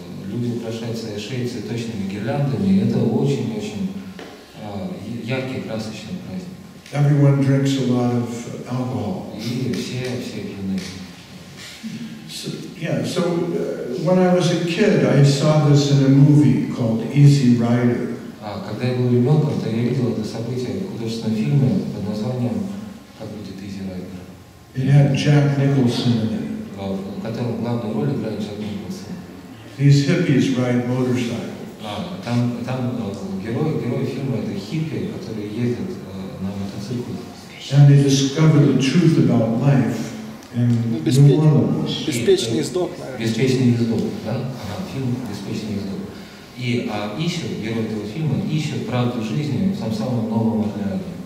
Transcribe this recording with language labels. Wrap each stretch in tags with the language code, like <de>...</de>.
<ru>Люди украшают свои шеи цветочными гирляндами, и это очень-очень яркий, красочный праздник.</ru> <en>Everyone drinks a lot of alcohol.</en> <ru>И все пьяны.</ru> <en>So when I was a kid, I saw this in a movie called Easy Rider.</en> <ru>Когда я был ребенком, то я видел это событие в художественном фильме под названием «Как будет Easy Rider».</ru> <en>It had Jack Nicholson in it.</en> <ru>В котором главную роль играет Джек Николсон.</ru> <en>These hippies ride motorcycles.</en> <ru>Там герой фильма это хиппи, которые ездят на мотоциклах.</ru> <en>And they discover the truth about life in New Orleans.</en> <ru>Беспечный ездок, наверное. Беспечный ездок, да? Фильм «Беспечный ездок». И герой этого фильма ищет правду жизни в самом Новом Орлеане.</ru>